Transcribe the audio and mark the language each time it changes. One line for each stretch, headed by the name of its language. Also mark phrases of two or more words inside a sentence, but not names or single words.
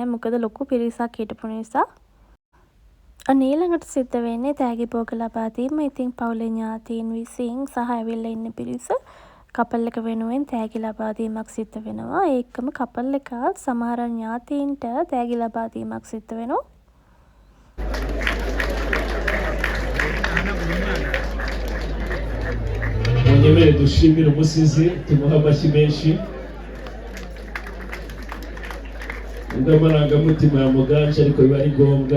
Sinhala: මොකද ලොකු පිරිසක් හිටපු නිසා. ඊළඟට සිද්ධ වෙන්නේ තෑගි භෝග ලබා දීම. ඉතින් පවුලේ ඥාතීන් විසින් සහ ඇවිල්ලා ඉන්න පිරිස කපල් එක වෙනුවෙන් තෑගි ලබා දීමක් සිද්ධ වෙනවා. ඒකම කපල් එක සමහර ඥාතීන්ට තෑගි ලබා දීමක් සිද්ධ වෙනවා.
Kinyarwanda: Munyemerere dushimire umusizi tumuha amashyi menshi. Amarangamutima yamuganje ariko biba ari ngombwa.